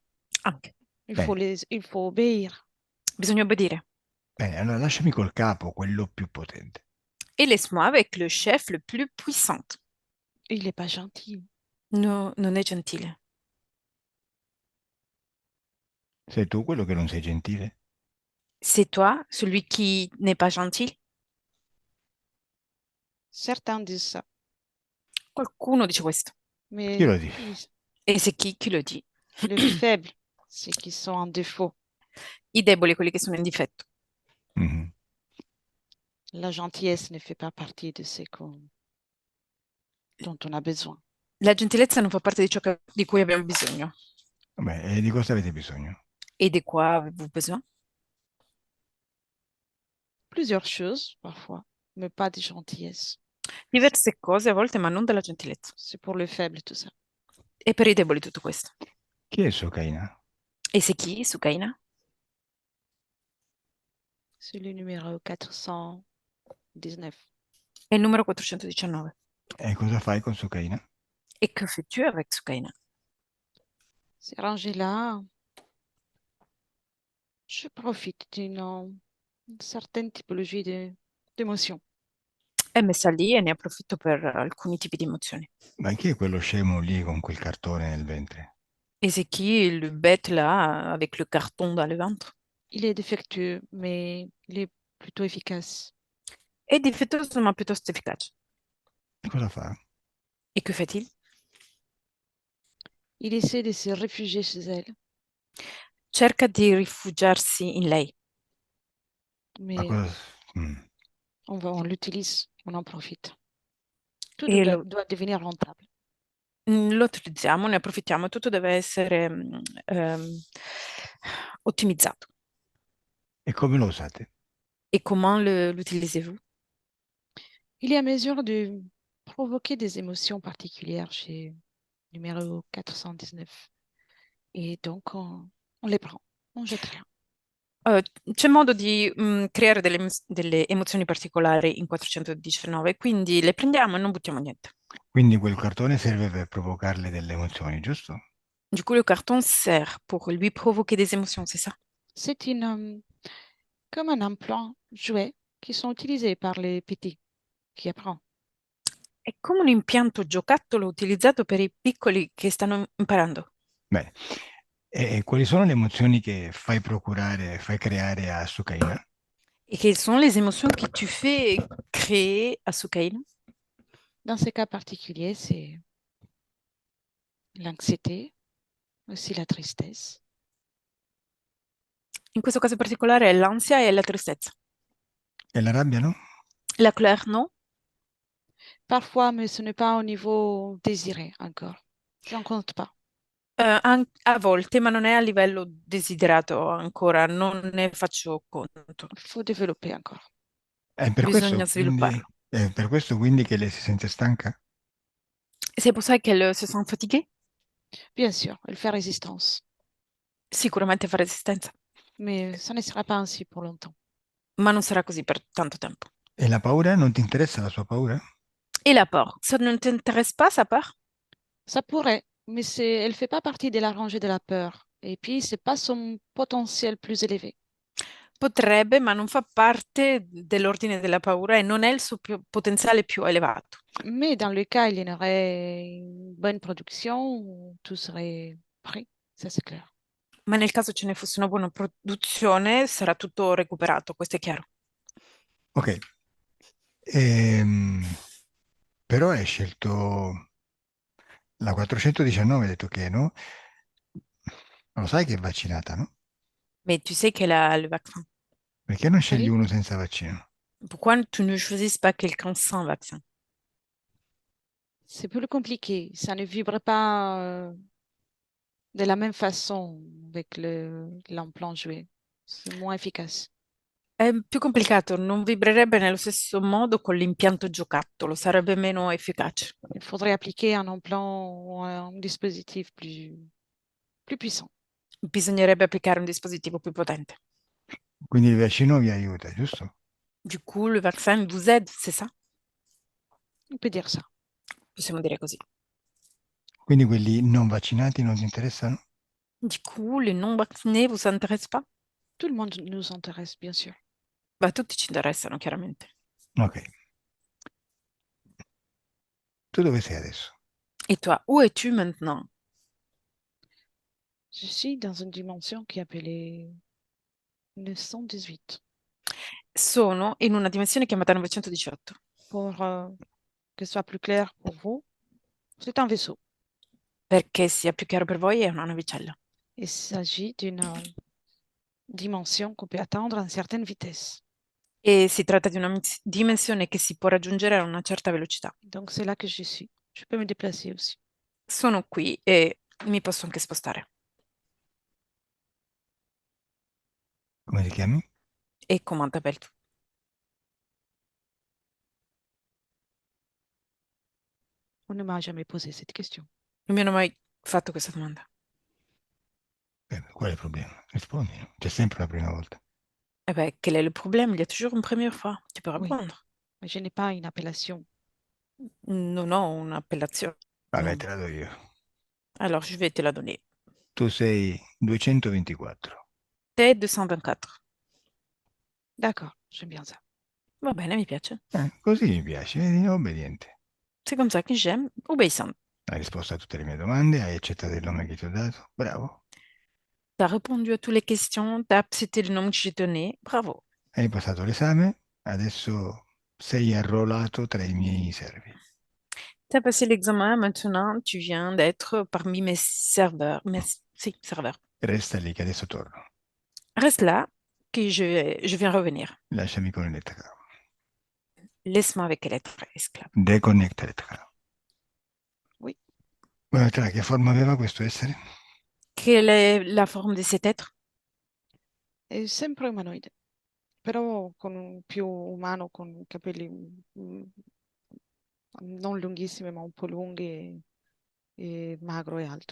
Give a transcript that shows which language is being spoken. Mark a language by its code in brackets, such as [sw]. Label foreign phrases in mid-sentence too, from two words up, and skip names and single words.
[it] Anche. Bene. [fr] Il faut obéir. [it] Bisogna obbedire. Bene, allora lasciami col capo, quello più potente. [fr] Et laisse-moi avec le chef le plus puissant. Il n'est pas gentil. [it] No, non è gentile. Sei tu quello che non sei gentile? [fr] C'est toi, celui qui n'est pas gentil? Certains disent ça, [it] Qualcuno dice questo. [fr] mais [it] Chi lo dice? E c'est chi lo dice? [fr] le faible, c'est qui sont en défaut. [it] I deboli, quelli che sono in difetto. Mhm. [fr] La gentillesse ne fait pas partie de dont on a besoin. [it] La gentilezza non fa parte di ciò di cui abbiamo bisogno. Vabbè, e di cosa avete bisogno? [fr] Et de quoi avez-vous besoin? Plusieurs choses, parfois, mais pas de gentillesse. [it] Diverse cose a volte, ma non della gentilezza. [fr] C'est pour le faible, tout ça. [it] E per i deboli tutto questo. Chi è Sukaina? E c'est chi, Sukaina? [fr] C'est le numéro 419. [it] È il numero 419. E cosa fai con Sukaina? [fr] Et que fais-tu avec Sukaina? C'est rangé là. Je profite une certaine typologie d'émotions. [it] È messa lì e ne approfitto per alcuni tipi di emozioni. Ma chi è quello scemo lì con quel cartone nel ventre? [fr] Et c'est qui le bête là, avec le carton dans le ventre? Il est défectueux, mais il est plutôt efficace. [it] È difettoso ma piuttosto efficace. E cosa fa? [fr] Et que fait-il? Il essaie de se réfugier chez elle, [it] Cerca di rifugiarsi in lei. Ma [fr] mais [it] cosa... Mm. [fr] on l'utilise, on en profite. Tout [it] E [fr] doit devenir rentable. [it] lo utilizziamo, ne approfittiamo, tutto deve essere ottimizzato. E come lo usate? [fr] Et comment l'utilisez-vous? Il est à mesure provoquer des émotions particulières chez numéro 419. Et donc, on les prend, on jette rien. [it] C'è modo di creare delle emozioni particolari in 419, quindi le prendiamo e non buttiamo niente. Quindi quel cartone serve per provocarle delle emozioni, giusto? [fr] Du coup, le carton sert pour lui provoquer des émotions, c'est ça? C'est comme un implant jouet qui sont utilisés par les petits qui apprennent. [it] È come un impianto giocattolo utilizzato per i piccoli che stanno imparando. Bene. E quali sono le emozioni che fai creare a Sukaina? [fr] Et quelles sont les émotions que tu fais créer à Soukaina? Dans ces cas particuliers, c'est l'anxiété, aussi la tristesse. [it] In questo caso particolare è l'ansia e la tristezza. E la rabbia, no? [fr] La colère, non? Parfois, mais ce n'est pas au niveau désiré encore. J'en compte pas. [it] A volte, ma non è a livello desiderato ancora, non ne faccio conto. [fr] Il faut développer encore. [it] È Bisogna svilupparlo. è per questo quindi che lei si sente stanca? [fr] C'est pour ça qu'elle se sent fatiguée? Bien sûr, elle fait résistance. [it] Sicuramente fa resistenza, [fr] Mais ça ne sera pas ainsi pour longtemps. [it] ma non sarà così per tanto tempo. E la paura? Non ti interessa la sua paura? [fr] Et la peur, ça ne t'intéresse pas, sa peur? Ça pourrait, mais elle fait pas partie de la rangée de la peur. Et puis, c'est pas son potentiel plus élevé. [it] Potrebbe, ma non fa parte dell'ordine della paura e non è il suo potenziale più elevato. [fr] Mais dans le cas, il y en aurait une bonne production, tout serait prêt, ça c'est clair. [it] Ma nel caso ce ne fosse una buona produzione, sarà tutto recuperato, questo è chiaro. Ok. Ehm, Però hai scelto la 419, hai detto che no? Lo sai che è vaccinata, no? [fr] Mais tu sais qu'elle a le vaccin. [it] Perché non scegli [fr] Oui, [it] uno senza vaccino? [fr] Pourquoi tu ne choisis pas quelqu'un sans vaccin? c'est plus compliqué. Ça ne vibre pas de la même façon avec l'implant joué. C'est moins efficace. [it] È più complicato, non vibrerebbe nello stesso modo con l'impianto giocattolo, sarebbe meno efficace. [fr] Il faudrait appliquer un implant ou un dispositif plus puissant. [it] Bisognerebbe applicare un dispositivo più potente. Quindi il vaccino vi aiuta, giusto? [fr] Du coup, le vaccin vous aide, c'est ça? On peut dire ça. [it] Possiamo dire così. Quindi quelli non vaccinati non ti interessano? [fr] Du coup, les non vaccinés vous intéressent pas? Tout le monde nous intéresse, bien sûr. [it] Beh, tutti ci interessano, chiaramente. Ok. Tu dove sei adesso? [fr] Et toi, où es-tu maintenant? Je suis dans une dimension qui est appelée 918. [it] Sono in una dimensione chiamata 918. [fr] Pour que ce soit plus clair pour vous, c'est un vaisseau. [it] Perché sia più chiaro per voi, è una navicella. [fr] Il s'agit d'une dimension qu'on peut atteindre à une certaine vitesse. [it] E si tratta di una dimensione che si può raggiungere a una certa velocità. [fr] Donc c'est là que je suis. Je peux me déplacer aussi. [it] Sono qui e mi posso anche spostare. Come ti chiami? [fr] E comment t'appelles-tu? On ne m'a jamais posé cette question. [it] Non mi hanno mai fatto questa domanda. Qual è il problema? Rispondi, no? C'è sempre la prima volta. [fr] Eh ben, quel est le problème? Il y a toujours une première fois. Tu peux Oui, répondre. mais je n'ai pas une appellation. [it] Non ho un'appellazione. Vabbè, te la do io. [fr] Alors, je vais te la donner. [it] Tu sei 224. [fr] T'es 224. D'accord, j'aime bien ça. [it] Va bene, mi piace. Così mi piace, vedi? Obbediente. [fr] C'est comme ça que j'aime. Obéissante. [it] Hai risposto a tutte le mie domande, hai accettato il nome che ti ho dato. Bravo. [fr] T'as répondu à toutes les questions, t'as accepté le nom que j'ai donné. Bravo. [it] Hai passato l'esame, adesso sei arruolato tra i miei servi. [fr] T'as passé l'examen, maintenant tu viens d'être parmi mes serveurs. Si, serveurs. [it] Resta lì che adesso torno. [fr] Reste là, que je viens revenir. [it] Lasciami con l'elettricaro. [fr] Laisse-moi avec l'être esclave. [it] Deconnecta l'elettricaro. [fr] Oui. [it] Guarda, che forma aveva questo essere? [fr] Quelle est la forme de cet être? [it] È sempre umanoide, però con un più umano, con capelli non lunghissime, ma un po' lunghe e magro e alto.